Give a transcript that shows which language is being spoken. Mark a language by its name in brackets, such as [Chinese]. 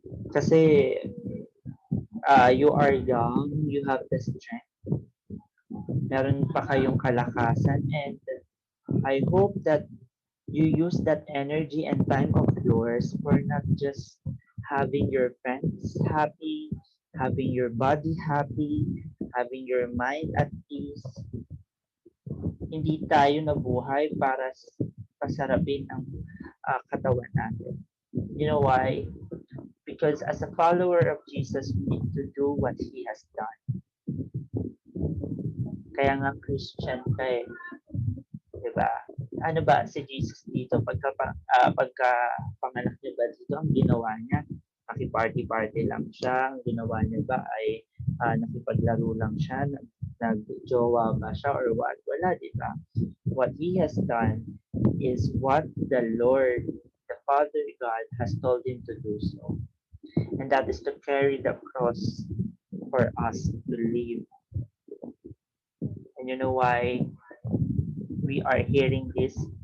[English] Kasi you are young, you have the strength, [Filipino] meron pa kayong kalakasan, [English] and I hope that you use that energy and time of yours for not just having your friends happy, having your body happy, having your mind at ease. [Filipino] Hindi tayo nabuhay para pasarapin ang katawan natin. [English] You know why? Because as a follower of Jesus, we need to do what He has done. [Filipino] Kaya nga Christian ka eh. Diba? Ano ba si Jesus dito? Pagka panganak niya ba dito, ang ginawa niya, nakiparty-party lang siya. Ang ginawa niya ba ay nakipaglaro lang siya, nagjowa ba siya [English] or what? [Filipino] Wala, diba? [English] What He has done is what the Lord, the Father God, has told Him to do so. And that is to carry the cross for us to live. And you know why we are hearing this?